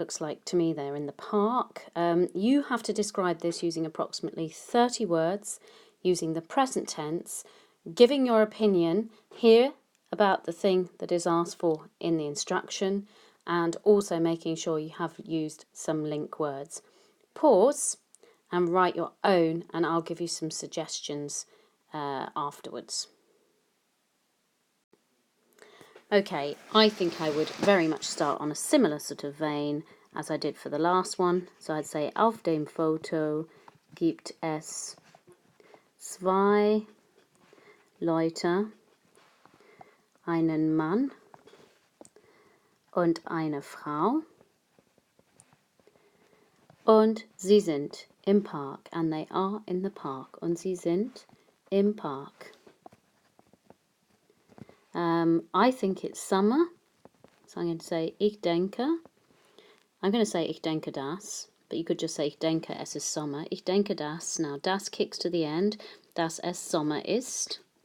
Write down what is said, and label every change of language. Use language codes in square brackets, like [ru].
[en] It looks like to me they're in the park. You have to describe this using approximately 30 words, using the present tense, giving your opinion here about the thing that is asked for in the instruction, and also making sure you have used some link words. Pause and write your own, and I'll give you some suggestions afterwards. Okay, I think I would very much start on a similar sort of vein as I did for the last one. So I'd say, [de] auf dem Foto gibt es 2 Leute, einen Mann und eine Frau, und sie sind im Park, [en] and they are in the park, [de] und sie sind im Park. [en] I think it's summer, so I'm going to say [de] ich denke. [en] I'm going to say [de] ich denke das, [en] but you could just say [de] ich denke es ist Sommer. Ich denke das. [en] Now das kicks to the end, [de] dass es Sommer ist.